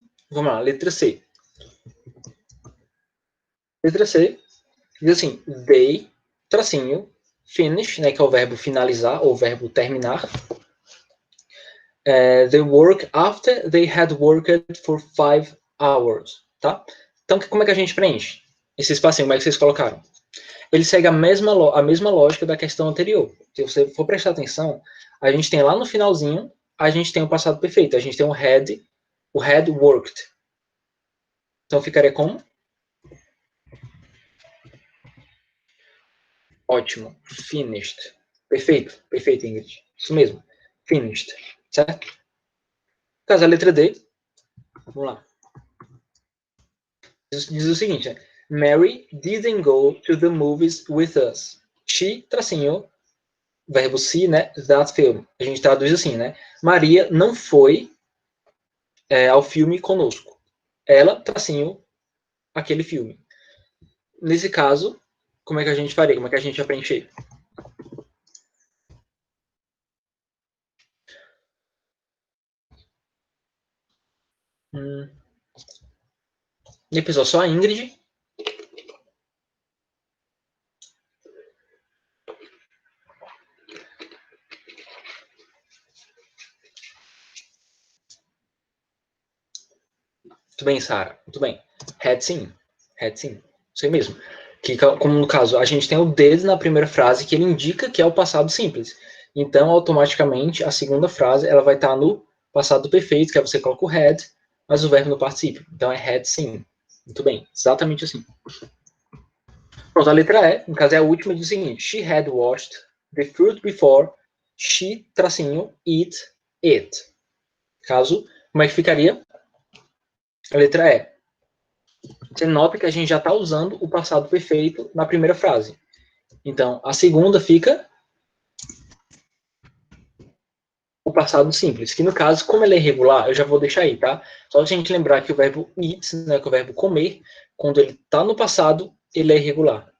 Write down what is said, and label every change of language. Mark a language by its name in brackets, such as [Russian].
[Portuguese] Vamos lá, letra C. Letra C diz assim: they, tracinho, finish, né, que é o verbo finalizar ou o verbo terminar. [English] The work after they had worked for 5 hours, tá? [Portuguese] Então, como é que a gente preenche esse espacinho? Como é que vocês colocaram? Ele segue a mesma lógica da questão anterior. Se você for prestar atenção, a gente tem lá no finalzinho, a gente tem o passado perfeito. A gente tem o had worked. Então ficaria como? Ótimo. Finished. Perfeito. Perfeito, Ingrid. Isso mesmo. Finished. Certo? Caso a letra D. Vamos lá. Diz o seguinte, né? [English] Mary didn't go to the movies with us. [Portuguese] She, tracinho, verbo se, né? [English] That film. [Portuguese] A gente traduz assim, né? Maria não foi ao filme conosco. Ela, tracinho, aquele filme. Nesse caso, como é que a gente faria? Como é que a gente ia preencher? E pessoal, só a Ingrid Muito bem, Sara. Muito bem. Had sim. Had sim. Isso aí mesmo. Que, como no caso, a gente tem o did na primeira frase, que ele indica que é o passado simples. Então, automaticamente, a segunda frase ela vai estar no passado perfeito, que é você coloca o had, mas o verbo no particípio. Então, é had sim. Muito bem. Exatamente assim. Pronto, a letra E, no caso, é a última, diz o seguinte. [English] She had watched the fruit before she, tracinho, eat it. [Portuguese] Caso, como é que ficaria? A letra E. Você nota que a gente já está usando o passado perfeito na primeira frase. Então, a segunda fica o passado simples, que no caso, como ele é irregular, eu já vou deixar aí, tá? Só a gente lembrar que o verbo eat, né, que é o verbo comer, quando ele está no passado, ele é irregular.